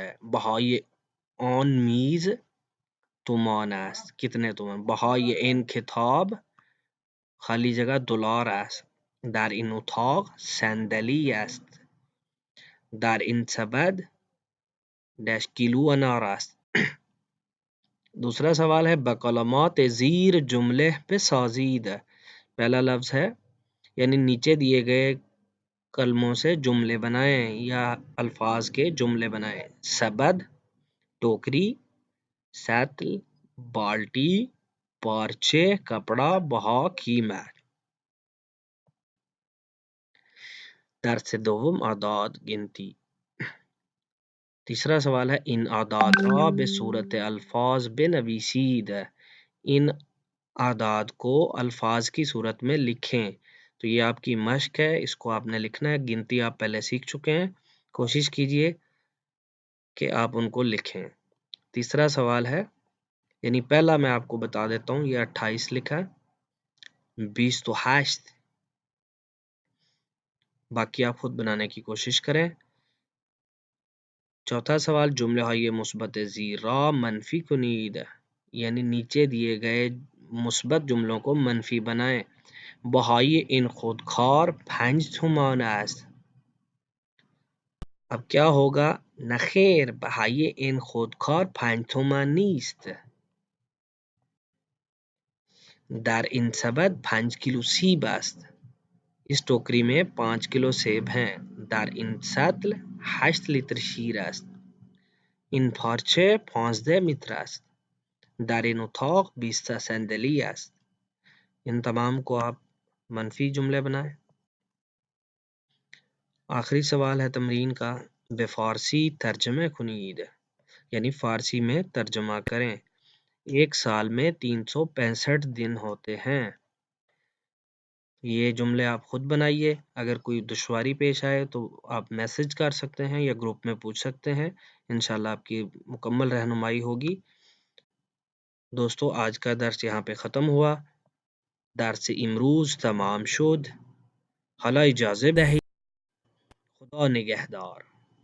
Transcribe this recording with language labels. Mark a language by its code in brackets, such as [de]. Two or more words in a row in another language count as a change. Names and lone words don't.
[fa] بہائی آن میز تومان است، [ur] کتنے تومان۔ [fa] بہائی این کتاب [ur] خالی جگہ [fa] $، است۔ در این اتاق صندلی است، در این سبد کیلو انار است۔ [ur] دوسرا سوال ہے [fa] بکلمات زیر جملے بسازید، [ur] پہلا لفظ ہے یعنی نیچے دیے گئے کلموں سے جملے بنائیں یا الفاظ کے جملے بنائیں. [fa] سبد، ٹوکری، سطل، بالٹی، پارچے، کپڑا، بہا، کیمر. درس دوم اعداد گنتی. [ur] تیسرا سوال ہے [fa] ان اعداد را به صورت الفاظ بنویسید. [ur] ان اعداد کو الفاظ کی صورت میں لکھیں. تو یہ آپ کی مشق ہے، اس کو آپ نے لکھنا ہے. گنتی آپ پہلے سیکھ چکے ہیں، کوشش کیجئے کہ آپ ان کو لکھیں. تیسرا سوال ہے، یعنی پہلا میں آپ کو بتا دیتا ہوں، یہ 28 لکھا ہے، 28. باقی آپ خود بنانے کی کوشش کریں. چوتھا سوال [fa] جملہ های مثبت زیرا منفی کنید. [ur] یعنی نیچے دیے گئے مثبت جملوں کو منفی بنائیں. [fa] بهای این خودکار 5 تومان است. [ur] اب کیا ہوگا؟ [fa] نخیر، بهای این خودکار 5 تومان نیست. در این سبد 5 کیلو سیب است. [ur] اس ٹوکری میں 5 کلو سیب ہیں. [fa] در این سطل 8 لیتر شیر است. این پارچه 15 متر است. در این اتاق 20 صندلی است. [ur] ان تمام کو آپ منفی جملے بنائیں. آخری سوال ہے تمرین کا، [fa] بے فارسی ترجمہ کنید. [ur] یعنی فارسی میں ترجمہ کریں. ایک سال میں 365 دن ہوتے ہیں. یہ جملے آپ خود بنائیے. اگر کوئی دشواری پیش آئے تو آپ میسج کر سکتے ہیں یا گروپ میں پوچھ سکتے ہیں. انشاءاللہ آپ کی مکمل رہنمائی ہوگی. دوستو آج کا درس یہاں پہ ختم ہوا. [fa] درس امروز تمام شد. حالا اجازه دهید. خدا نگهدار.